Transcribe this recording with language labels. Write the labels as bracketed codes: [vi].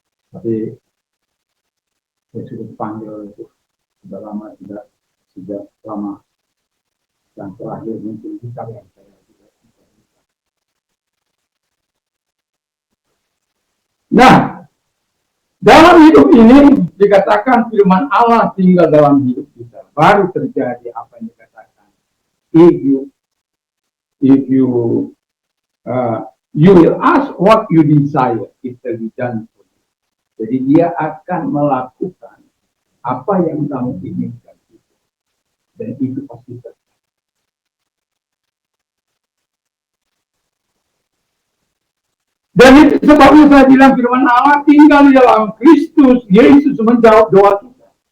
[id] Tapi saya sudah dipanggil itu sudah lama, sudah lama, yang terakhir mungkin kita yang saya tidak. Nah, dalam hidup ini dikatakan firman Allah tinggal dalam hidup kita. Baru terjadi apa yang dikatakan. [en] If you will ask what you desire, it will be done for you. [id] Jadi dia akan melakukan apa yang kamu inginkan. Dan itu pasti terjadi. Dan itu sebabnya saya bilang firman Allah tinggal di dalam Kristus Yesus menjawab doa kita.